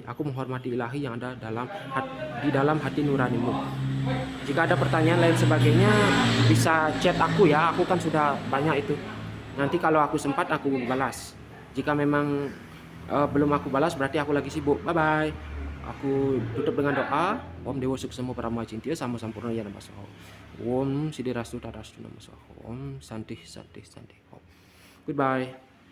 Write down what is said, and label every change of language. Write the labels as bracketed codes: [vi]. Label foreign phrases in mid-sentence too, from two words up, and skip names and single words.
[id] Aku menghormati ilahi yang ada di dalam hati nuranimu. Jika ada pertanyaan lain sebagainya, bisa chat aku ya, aku kan sudah banyak itu. Nanti kalau aku sempat aku balas. Jika memang belum aku balas, berarti aku lagi sibuk. [en] Bye bye. [id] Aku tutup dengan doa. [sa] Om Dewa Suksemo Parama Cintia Sama Sampurna Ya Namasoho. Om Sidirastu Tadastu Namasoho. Om Santih Santih Santih. Goodbye.